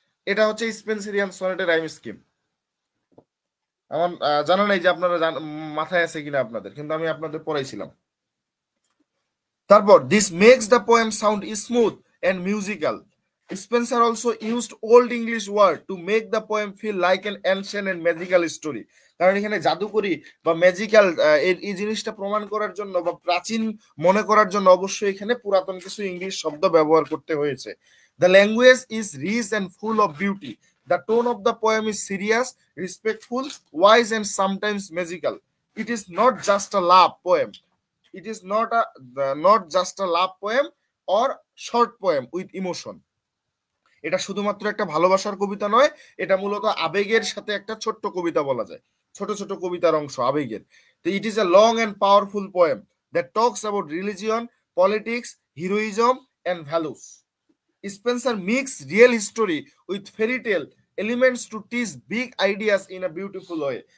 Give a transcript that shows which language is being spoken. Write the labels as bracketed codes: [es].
[bn] এটা হচ্ছে স্পেন্সেরিয়ান সনেটের rhyme scheme. আমার জানা নাই যে আপনারা মাথায় আছে কিনা আপনাদের, কিন্তু আমি আপনাদের পড়াইছিলাম। [en] তারপর this makes the poem sound smooth and musical. Spencer also used old English word to make the poem feel like an ancient and magical story. [bn] কারণ এখানে জাদুকরি বা ম্যাজিক্যাল এই জিনিসটা প্রমাণ করার জন্য বা প্রাচীন মনে করার জন্য অবশ্যই এখানে পুরাতন কিছু ইংলিশ শব্দ ব্যবহার করতে হয়েছে। [en] The language is rich and full of beauty. The tone of the poem is serious, respectful, wise and sometimes magical. It is not just a love poem. It is not just a love poem or short poem with emotion. [bn] এটা শুধুমাত্র একটা ভালোবাসার কবিতা নয়, এটা মূলত আবেগের সাথে একটা ছোট্ট কবিতা বলা যায়, ছোট ছোট কবিতার অংশ আবেগের। [en] তো it is a long and powerful poem that talks about religion, politics, heroism and values. Spencer mix real history with fairy tale elements to teach big ideas in a beautiful way.